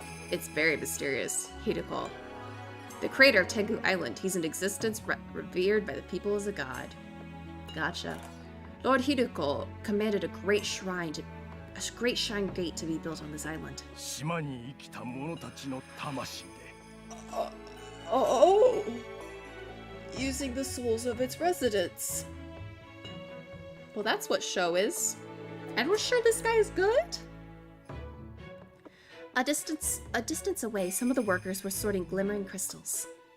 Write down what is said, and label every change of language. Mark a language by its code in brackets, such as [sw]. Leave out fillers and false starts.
[en] It's very mysterious. Hiruko. The creator of Tengu Island. He's in existence, revered by the people as a god. Gotcha. Lord Hiruko commanded a great shrine gate to be built on this island. [ja] 島に生きた者たちの魂で。 [en] Oh! Using the souls of its residents. Well, that's what show is. And we're sure this guy is good? A distance away, some of the workers were sorting glimmering crystals.